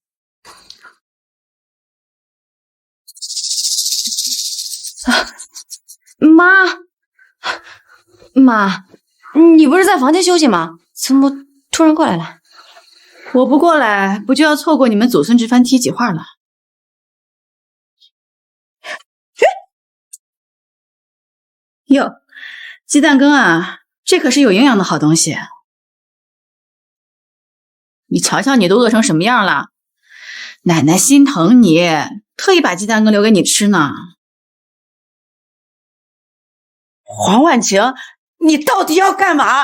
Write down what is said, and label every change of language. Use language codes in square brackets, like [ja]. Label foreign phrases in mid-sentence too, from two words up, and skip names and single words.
[zh] 媽，你不是在房間休息嗎？怎麼突然過來了？我不過來，不就要錯過你們祖孫這番梯級話了？喲，鸡蛋羹啊，这可是有营養的好东西。你瞧瞧你都饿成什么样了，奶奶心疼你，特意把鸡蛋羹留给你吃呢。黄婉晴，你到底要干嘛？